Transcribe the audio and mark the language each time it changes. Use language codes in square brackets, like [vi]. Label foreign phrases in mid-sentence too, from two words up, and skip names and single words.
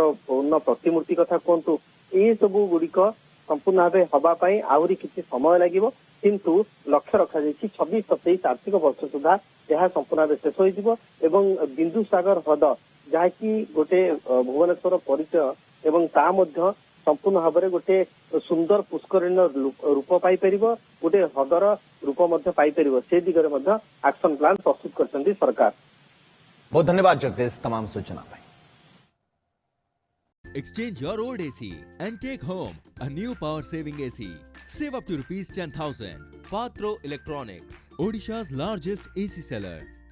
[or] ପୂର୍ଣ୍ଣ ପ୍ରତିମୂର୍ତ୍ତି କଥା କୁହନ୍ତୁ, ଏଇ ସବୁ ଗୁଡିକ ସମ୍ପୂର୍ଣ୍ଣ ଭାବେ ହବା ପାଇଁ ଆହୁରି କିଛି ସମୟ ଲାଗିବ, କିନ୍ତୁ ଲକ୍ଷ୍ୟ ରଖାଯାଇଛି 26-27 ଆର୍ଥିକ ବର୍ଷ ସୁଦ୍ଧା ଏହା ସମ୍ପୂର୍ଣ୍ଣ ଭାବେ ଶେଷ ହୋଇଯିବ ଏବଂ ବିନ୍ଦୁସାଗର ହ୍ରଦ ଯାହାକି ଗୋଟେ ଭୁବନେଶ୍ୱର ପରିଚୟ ଏବଂ ତା ମଧ୍ୟ ସମ୍ପୂର୍ଣ୍ଣ ଭାବରେ ଗୋଟେ ସୁନ୍ଦର ପୁଷ୍କରିଣୀର ରୂପ ପାଇପାରିବ, ଗୋଟେ ହ୍ରଦର ରୂପ ମଧ୍ୟ ପାଇପାରିବ, ସେ ଦିଗରେ ମଧ୍ୟ [en] action plan [or] ପ୍ରସ୍ତୁତ କରିଛନ୍ତି ସରକାର। [hi] बहुत धन्यवाद जगदीश तमाम सूचना पाई। [en] Exchange your old AC and take home a new power saving AC. Save up to ₹10,000. Patro Electronics, Odisha's largest AC seller.